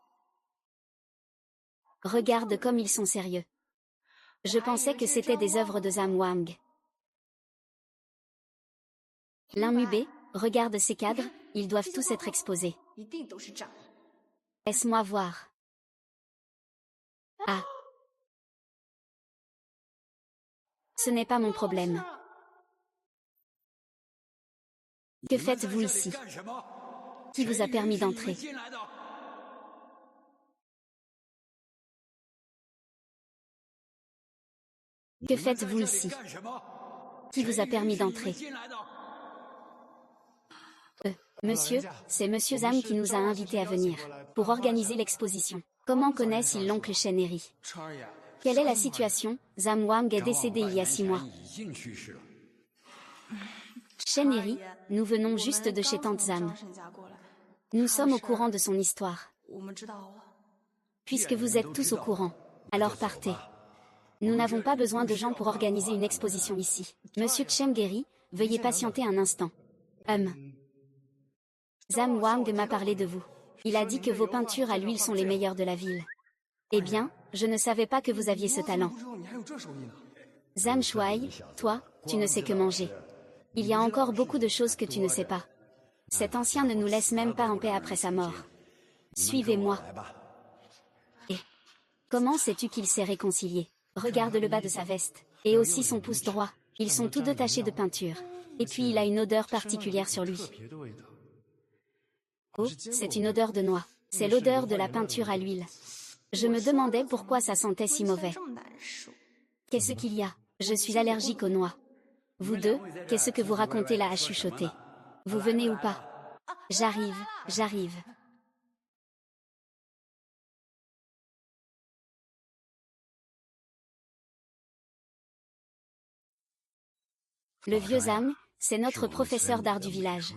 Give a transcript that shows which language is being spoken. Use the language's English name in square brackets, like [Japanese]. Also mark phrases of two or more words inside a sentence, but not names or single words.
[French] Regarde comme ils sont sérieux. Je pensais que c'était des œuvres de Zhang Wang. Linmubé, regarde ces cadres, ils doivent tous être exposés. [Chinese] 一定都是这样。 [French] Laisse-moi voir. Ah. Ce n'est pas mon problème. Que faites-vous ici? Qui vous a permis d'entrer? Que faites-vous ici? Qui vous a permis d'entrer? Monsieur, c'est Monsieur Zhang qui nous a invités à venir, pour organiser l'exposition. Comment connaissent-ils l'oncle Cheneri? [Chinese] 川呀， [French] Quelle est la situation? Zhang Wang est décédé il y a 6 mois. [Chinese] 已经去世了。 [French] Cheneri, nous venons juste de chez Tante Zam. [Chinese] 张婶家过来， [French] Nous sommes au courant de son histoire. [Chinese] 我们知道了。 [French] Puisque vous êtes tous au courant, alors partez. Nous n'avons pas besoin de gens pour organiser une exposition ici. Monsieur Chengeri, veuillez patienter un instant. Zhang Wang m'a parlé de vous. Il a dit que vos peintures à l'huile sont les meilleures de la ville. Eh bien, je ne savais pas que vous aviez ce talent. [Chinese] 不知道你还有这手艺呢。 [French] Zhang Shuai, toi, tu ne sais que manger. Il y a encore beaucoup de choses que tu ne sais pas. Cet ancien ne nous laisse même pas en paix après sa mort. Suivez-moi. Et comment sais-tu qu'il s'est réconcilié? Regarde le bas de sa veste, et aussi son pouce droit. Ils sont tous deux tachés de peinture. Et puis il a une odeur particulière sur lui. [Chinese] 特别的味道。 [French] Oh, c'est une odeur de noix. C'est l'odeur de la peinture à l'huile. Je me demandais pourquoi ça sentait si mauvais. [Chinese] 这么难受。 [French] Qu'est-ce qu'il y a? Je suis allergique aux noix. Vous deux, qu'est-ce que vous racontez là à chuchoter? Vous venez ou pas? J'arrive, j'arrive. Le vieux Zhang, c'est notre professeur d'art du village.